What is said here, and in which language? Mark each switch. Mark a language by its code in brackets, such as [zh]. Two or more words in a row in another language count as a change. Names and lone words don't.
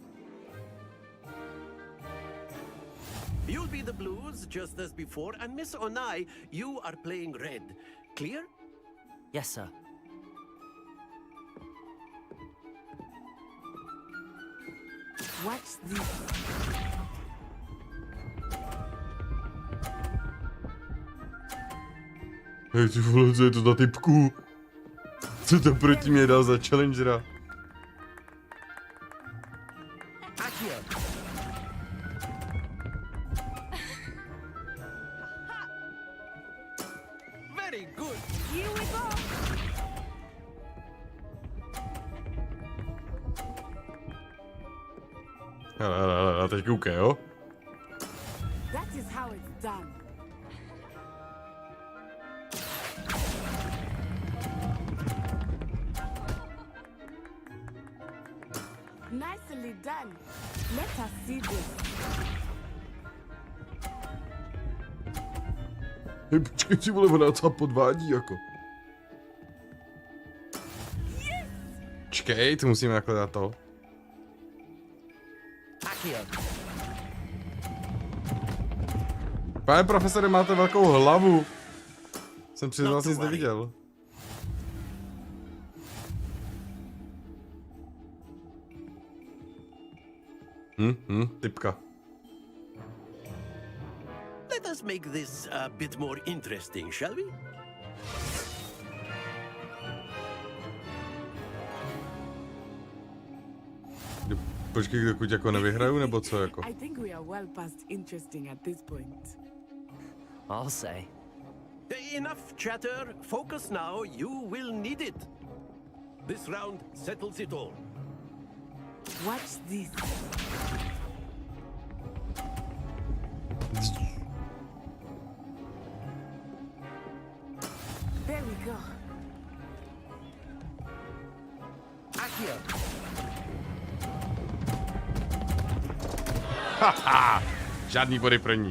[en] You'll be the blues, just as before, and Miss Onai, you are playing red. Clear? Yes, sir. Watch this. [cs] Hej, ty vole, co je to za typku? Co to proti mě dal za challengera? [en] Very good. Here we go. [cs] Hele, teď koukej, jo? [en] That is how it's done. Nicely done. Let us see this. [cs] Hej, počkej si, vole, ona docela podvádí, jako. Čkej, tu musíme jako dát to. Pane profesore, máte velkou hlavu. Jsem přiznal, nic neviděl. Typka. [en] Let us make this a bit more interesting, shall we? [cs] Počkej, dokud jako nevyhraju, nebo co jako? [en] I think we are well past interesting at this point. I'll say. Enough chatter. Focus now. You will need it. This round settles it all. Watch this. There we go. [cs] Haha, žádný body pro ní.